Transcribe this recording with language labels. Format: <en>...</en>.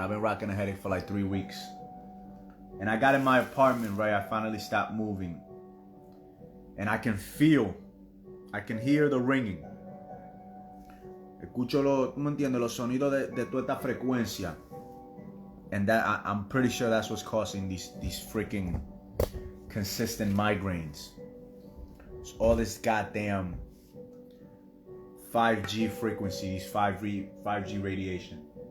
<en>I've been rocking a headache for like 3 weeks. And I got in my apartment, right? I finally stopped moving. And I can hear the ringing.</en> <es>Escucho ¿tú me entiendes? Los sonidos de toda esta frecuencia.</es> <en>And that I'm pretty sure that's what's causing these freaking consistent migraines. It's all this goddamn 5G frequencies, 5G radiation.</en>